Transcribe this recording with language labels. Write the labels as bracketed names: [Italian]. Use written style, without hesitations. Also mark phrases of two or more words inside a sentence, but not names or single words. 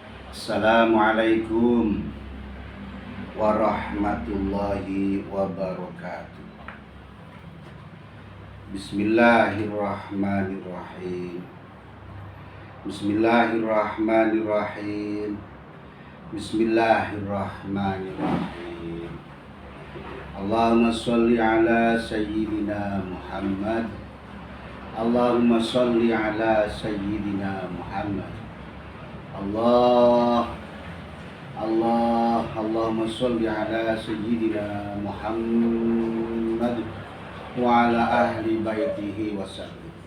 [Arabic] السلام عليكم ورحمة الله وبركاته. Bismillahirrahmanirrahim. Bismillahirrahmanirrahim. Bismillahirrahmanirrahim. اللهم صل على سيدنا محمد. اللهم صل على سيدنا محمد. اللهم صل على سيدنا محمد وعلى أهل بيته وسلم.